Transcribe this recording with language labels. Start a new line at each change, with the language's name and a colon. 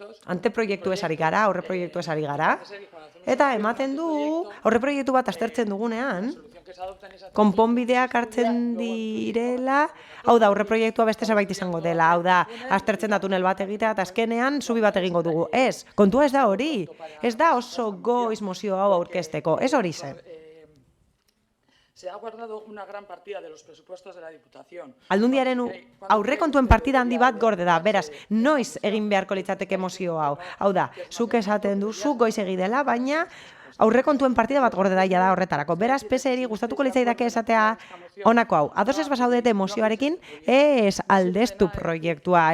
Basque: Anteproiektu esari gara, aurreproiektu esari gara, eta ematen du, aurreproiektu bat aztertzen dugunean, konponbideak hartzen direla, hau da, aurreproiektua beste zerbait izango dela, hau da, aztertzen da tunel bat egitea, eta azkenean zubi bat egingo dugu. Ez, kontua ez da hori, ez da oso goiz mozio hau aurkezteko, ez hori zen.
Spanish: Se ha guardado una gran partida de los presupuestos de la Diputación.
Basque: Aldundiaren aurrekontuen partida handi bat gorde da, beraz, noiz egin beharko litzateke mozio hau. Hau da, zuk esaten du, zuk goiz egidela, baina aurrekontuen partida bat gorde da da horretarako. Beraz, PSeri gustatuko litzaidake esatea honako hau. Ados ez basaudete mozioarekin, ez aldeztu proiektua.